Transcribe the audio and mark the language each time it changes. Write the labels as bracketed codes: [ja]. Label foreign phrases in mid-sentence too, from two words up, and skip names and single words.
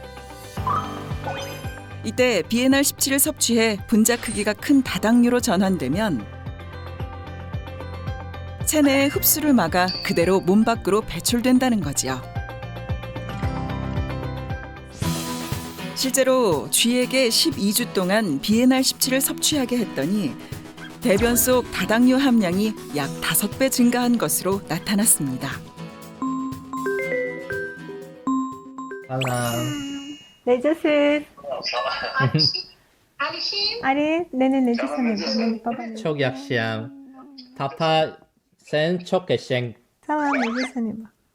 [ko] 이때 비엔알17을 섭취해 분자 크기가 큰 다당류로 전환되면 체내의 흡수를 막아 그대로 몸 밖으로 배출된다는 거지요. 실제로 쥐에게 12주 동안 비엔알17을 섭취하게 했더니 대변 속 다당류 함량이 약 5배 증가한 것으로 나타났습니다. [az] Necəsiz? Ali, nene necəsən? Baba. Çok yaxşıyam. Papa, sen çok qəşəng. Tamam, necəsən?